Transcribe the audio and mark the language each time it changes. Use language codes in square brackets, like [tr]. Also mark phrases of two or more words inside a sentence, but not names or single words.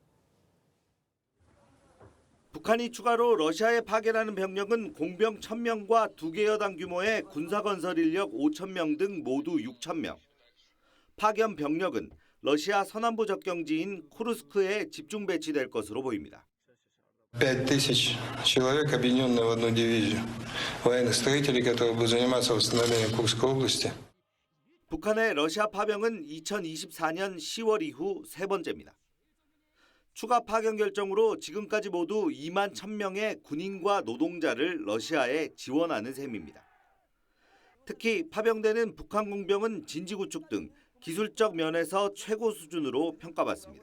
[ko] 북한이 추가로 러시아에 파견하는 병력은 공병 1,000명과 2개 여단 규모의 군사건설 인력 5,000명 등 모두 6,000명. 파견 병력은 러시아 서남부 접경지인 쿠르스크에 집중 배치될 것으로 보입니다. [ru] 5000 человек, объединенные в одну дивизию военных строителей, которые будут заниматься восстановлением Курской области. [ko] 북한의 러시아 파병은 2024년 10월 이후 세 번째입니다. 추가 파견 결정으로 지금까지 모두 2만 1,000명의 군인과 노동자를 러시아에 지원하는 셈입니다. 특히 파병되는 북한 공병은 진지 구축 등 기술적 면에서 최고 수준으로 평가받습니다.